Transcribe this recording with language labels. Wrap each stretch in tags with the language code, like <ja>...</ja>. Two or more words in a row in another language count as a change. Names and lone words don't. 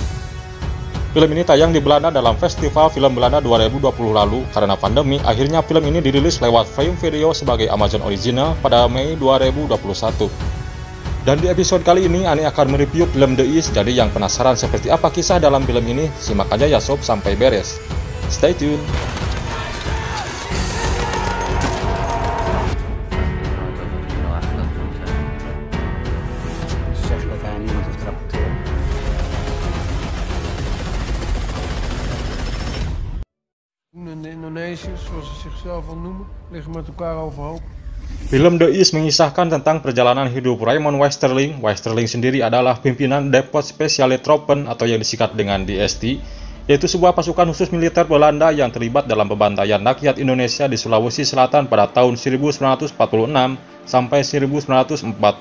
<id>Film ini tayang di Belanda dalam Festival Film Belanda 2020 lalu. Karena pandemi, akhirnya film ini dirilis lewat Prime Video sebagai Amazon Original pada Mei 2021. Dan di episode kali ini, Ani akan mereview film The East. Jadi yang penasaran seperti apa kisah dalam film ini, simak aja ya sob sampai beres.</id> <en>Stay tune!</en> <nl>De Indonesiërs, zoals ze zichzelf al noemen, liggen met elkaar overhoop.</nl> <id>Film The East mengisahkan tentang perjalanan hidup Raymond Westerling. Westerling sendiri adalah pimpinan Depot Speciale Troepen atau yang disingkat dengan DST, yaitu sebuah pasukan khusus militer Belanda yang terlibat dalam pembantaian rakyat Indonesia di Sulawesi Selatan pada tahun 1946 sampai 1947.</id>